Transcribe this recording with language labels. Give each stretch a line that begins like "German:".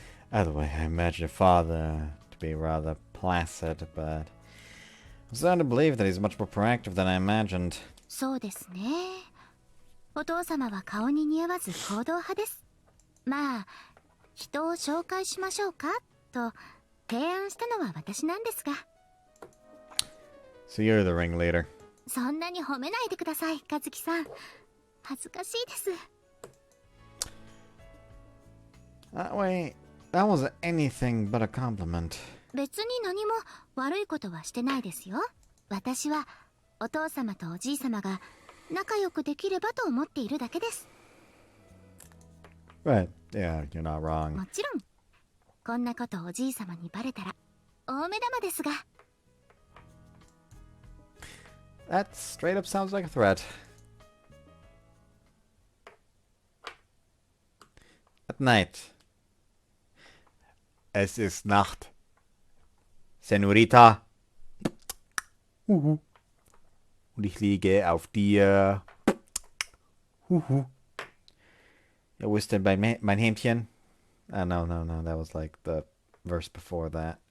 English: Either way, I imagine your father to be rather placid, but... I'm starting to believe that he's much more proactive than I imagined.
Japanese: そうですね。お父様は顔に似合わず行動派です。まあ、人を紹介しましょうかと提案したのは私なんですが。
English: So you're the ringleader.
Japanese: そんなに褒めないでください、和樹さん。恥ずかしいです。
English: Wait, that wasn't anything but a compliment.
Japanese: 別に何も悪いことはしてないですよ。私はお父様とおじい様が仲良くできればと思っているだけです。
English: Right, yeah, you're not wrong.
Japanese: もちろん、こんなことおじい様にバレたら大目玉ですが。
English: That straight up sounds like a threat. At night.
German: Es ist Nacht. Senorita. Und ich liege auf dir. Ja, wo ist denn mein Händchen?
English: No, that was like the verse before that.